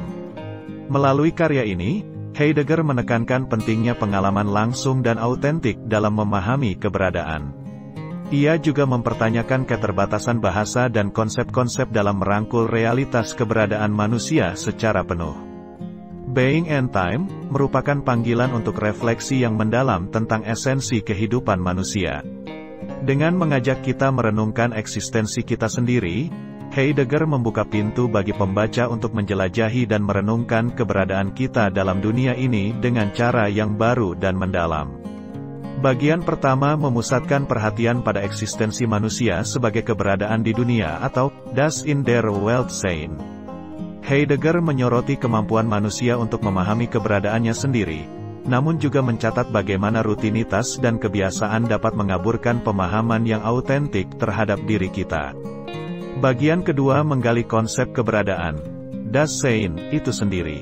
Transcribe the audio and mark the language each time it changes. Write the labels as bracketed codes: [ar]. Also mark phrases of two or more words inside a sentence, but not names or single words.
[id] Melalui karya ini, Heidegger menekankan pentingnya pengalaman langsung dan autentik dalam memahami keberadaan. Ia juga mempertanyakan keterbatasan bahasa dan konsep-konsep dalam merangkul realitas keberadaan manusia secara penuh. Being and Time merupakan panggilan untuk refleksi yang mendalam tentang esensi kehidupan manusia. Dengan mengajak kita merenungkan eksistensi kita sendiri, Heidegger membuka pintu bagi pembaca untuk menjelajahi dan merenungkan keberadaan kita dalam dunia ini dengan cara yang baru dan mendalam. Bagian pertama memusatkan perhatian pada eksistensi manusia sebagai keberadaan di dunia atau [de] Das in der Welt sein. [id] Heidegger menyoroti kemampuan manusia untuk memahami keberadaannya sendiri, namun juga mencatat bagaimana rutinitas dan kebiasaan dapat mengaburkan pemahaman yang autentik terhadap diri kita. Bagian kedua menggali konsep keberadaan, [de] Das Sein, [id] itu sendiri.